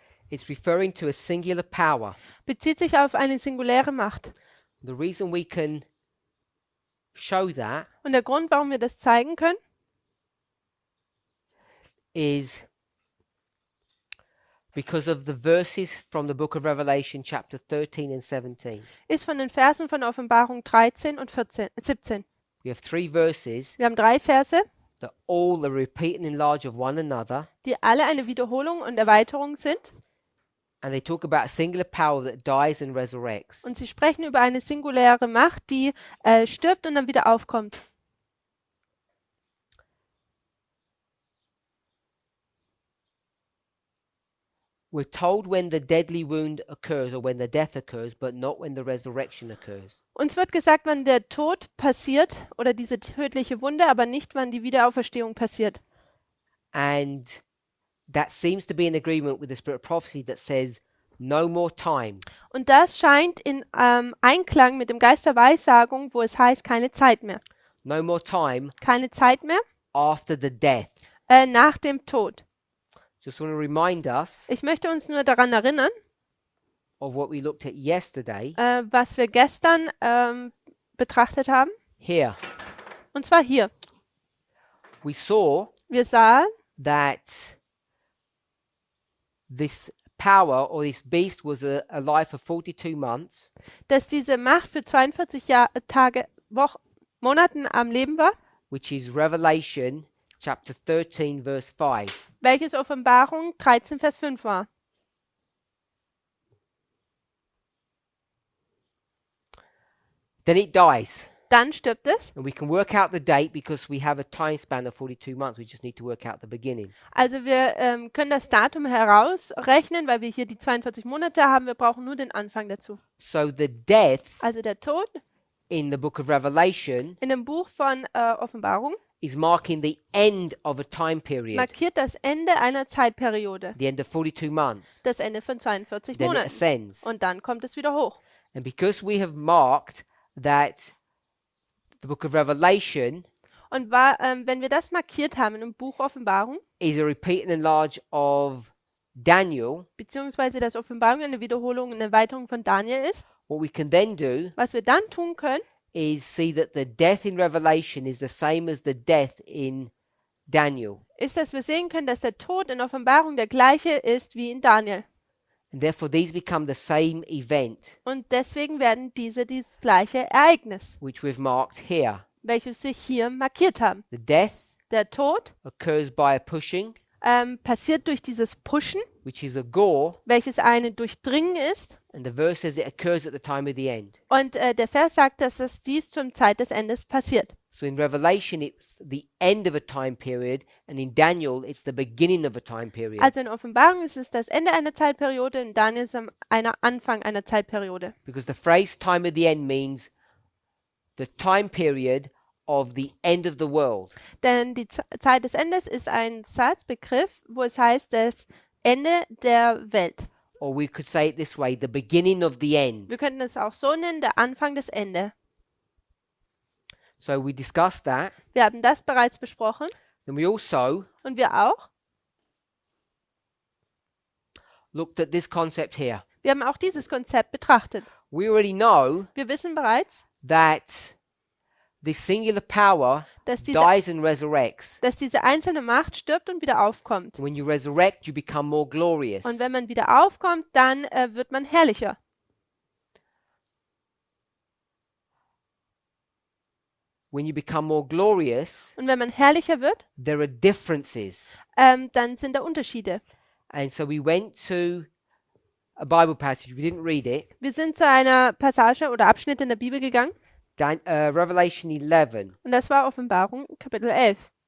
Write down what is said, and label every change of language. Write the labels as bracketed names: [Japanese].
[English] it's referring to a singular power. [German] bezieht sich auf eine singuläre Macht. [English] The reason we can show that [German] Und der Grund, warum wir das zeigen können, [English] is because of the verses from the book of Revelation, chapter 13 and 17. [German] ist von den Versen von Offenbarung 13 und 17. [English] We have 3 verses [German] Wir haben 3 Verse, [English] that all are repeat and enlarge of one another, [German] die alle eine Wiederholung und Erweiterung sind. [English] and they talk about a singular power that dies and resurrects. [German] Und sie sprechen über eine singuläre Macht, die stirbt und dann wieder aufkommt. [English] We're told when the deadly wound occurs or when the death occurs, but not when the resurrection occurs. [German] Uns wird gesagt, wann der Tod passiert oder diese tödliche Wunde, aber nicht, wann die Wiederauferstehung passiert. [English] And that seems to be in agreement with the spirit of prophecy that says no more time. [German] Und das scheint in Einklang mit dem Geist der Weissagung, wo es heißt, keine Zeit mehr. [English] No more time [German] Keine Zeit mehr [English] after the death. [German] nach dem Tod. [English] Just want to remind us [German] Ich möchte uns nur daran erinnern, [English] of what we looked at yesterday [German] was wir gestern betrachtet haben. [English] here. [German] Und zwar hier. [English] We saw [German] Wir sahen, [English] that this power or this beast was alive for 42 months, [German] dass diese Macht für 42 Tage, Monaten am Leben war, [English] which is Revelation chapter 13 verse 5. [German] welches Offenbarung 13, Vers 5 war. [English] Then it dies. [German] Dann stirbt es. [English] And we can work out the date because we have a time span of 42 months. We just need to work out the beginning. [German] Also wir können das Datum herausrechnen, weil wir hier die 42 Monate haben. Wir brauchen nur den Anfang dazu. [English] So the death [German] Also der Tod [English] in the book of Revelation [German] in dem Buch von Offenbarung [English] is marking the end of a time period, [German] markiert das Ende einer Zeitperiode. [English] the end of 42 months. [German] Das Ende von 42 [English] Then it [German] Monaten. [English] ascends. [German] Und dann kommt es wieder hoch. [English] And because we have marked that the book of Revelation [German] Und wenn wir das markiert haben in dem Buch Offenbarung, [English] is a repeat and enlarge of Daniel, [German] beziehungsweise dass Offenbarung eine Wiederholung, eine Erweiterung von Daniel ist, [English] what we can then do [German] was wir dann tun können, [English] is see that the death in Revelation is the same as the death in Daniel. [German] ist, dass wir sehen können, dass der Tod in Offenbarung der gleiche ist wie in Daniel. [English] And therefore these become the same event [German] Und deswegen werden diese das gleiche Ereignis, [English] which we've marked here. [German] welches wir hier markiert haben. [English] The death [German] Der Tod [English] occurs by a pushing, [German] passiert durch dieses Pushen, [English] which is a gore, [German] welches eine Durchdringen ist. [English] and the verse says it occurs at the time of the end. [German] Und der Vers sagt, dass es dies zur Zeit des Endes passiert. [English] So in Revelation it's the end of a time period, and in Daniel it's the beginning of a time period. [German] Also in Offenbarung ist es das Ende einer Zeitperiode, in Daniel ist es Anfang einer Zeitperiode. [English] Because the phrase time of the end means the time period of the end of the world. [German] Denn die Zeit des Endes ist ein Satzbegriff, wo es heißt, das Ende der Welt. [English] Or we could say it this way, the beginning of the end. [German] Wir könnten es auch so nennen, der Anfang des Ende. [English] So we discussed that. [German] Wir haben das bereits besprochen [English] Then we also [German] und wir auch. [English] looked at this concept here. [German] Wir haben auch dieses Konzept betrachtet. [English] We already know [German] Wir wissen bereits, [English] that this singular power [German] dass diese, [English] dies and resurrects. [German] dass diese einzelne Macht stirbt und wieder aufkommt. [English] When you resurrect, you become more glorious. [German] Und wenn man wieder aufkommt, dann wird man herrlicher. [English] When you become more glorious, [German] Und wenn man herrlicher wird, [English] there are differences. [German] dann sind da Unterschiede. [English] And so we went to a Bible passage. We didn't read it. [German] Wir sind zu einer Passage oder Abschnitt in der Bibel gegangen [English] Revelation 11. [German] und das war Offenbarung Kapitel 11.